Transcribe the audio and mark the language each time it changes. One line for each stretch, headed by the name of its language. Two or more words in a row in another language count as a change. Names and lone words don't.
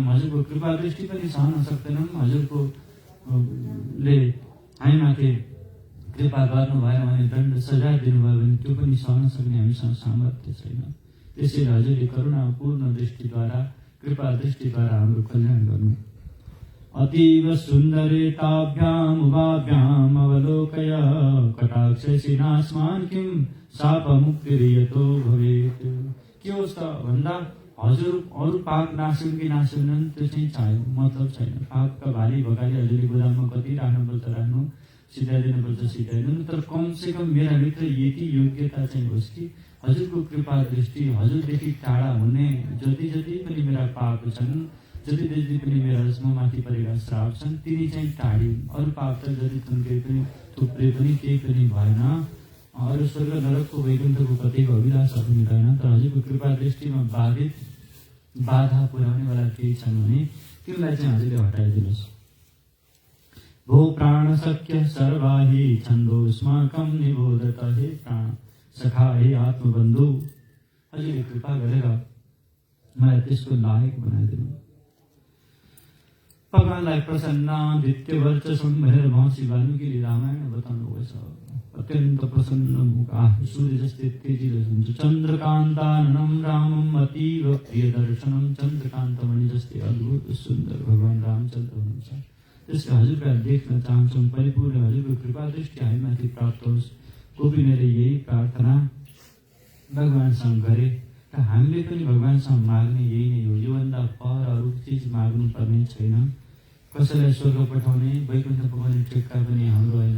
Nepali: हजुरको कृपा दृष्टि पनि सहन सक्दैनौँ। हजुरको ले हामीमाथि कृपा गर्नुभयो भने, दण्ड सजाय दिनुभयो भने त्यो पनि सहन सक्ने हामीसँग सामर्थ्य छैन। त्यसैले हजुरले करुणापूर्ण दृष्टिद्वारा, कृपा दृष्टिद्वारा हाम्रो कल्याण गर्नु।
Sanskrit: अतीव सुन्दरेताभ्याम् उभाभ्याम् अवलोकय कटाक्षसिनास्मान् किं शापमुक्तिर्यतो भवेत्।
Nepali: के होस् त भन्दा हजुर अरू पाप नासुन् कि नासुनन् त्यो चाहिँ चाहियो, मतलब छैन। पापका भाली भगाली हजुरले गोदाममा कति राख्नुपर्छ राख्नु, सिधाइदिनुपर्छ सिधाइदिनु, तर कमसेकम मेरा भित्र यति योग्यता चाहिँ होस् कि हजुरको कृपा दृष्टि, हजुरदेखि टाढा हुने जति जति पनि मेरा पाप छन्, जति जति पनि मेरा माथि परेका श्राप छन्, तिनी चाहिँ टाढी। अरू पाप त जति थुन्के पनि थुप्रै पनि केही पनि भएन। अरू स्वर्ग नरकको वैकुण्ठको कतैको अभिलाषा पनि रहेन। तर हजुरको कृपा दृष्टिमा बाधा पुर्याउनेवाला केही छन् भने तिनलाई चाहिँ हजुरले हटाइदिनुहोस्।
Sanskrit: भो प्राण शक्य सर्वाहि छन्दोस्माकं निबोधत।
Nepali: हे प्राण सखा, हे आत्मबन्धु, हजुरले कृपा गरेर मलाई त्यसको लायक बनाइदिनु। भगवानलाई
Sanskrit: प्रसन्न दित्य वर्चसं
Nepali: भनेर महर्षि वाल्मीकिले रामायण बताउनु भएको छ। अत्यन्त प्रसन्न मुख, सूर्य जस्तै तेजिलो हुन्छ।
Sanskrit: चन्द्रकान्ताननं रामम् अतीव प्रिय दर्शनम्।
Nepali: चन्द्रकान्तमणि जस्तै अद्भुत सुन्दर भगवान रामचन्द्र हुनुहुन्छ। त्यसले हजुरलाई देख्न चाहन्छौँ। परिपूर्ण हजुरको कृपा दृष्टि हामीमाथि प्राप्त होस्। गोपिनीले यही प्रार्थना भगवानसँग गरे र हामीले पनि भगवानसँग माग्ने यही नै हो। योभन्दा पर अरू चिज माग्नु पर्ने छैन। कसैलाई स्वर्ग पठाउने, वैकुण्ठ पकाउने ठेक्का पनि हाम्रो होइन।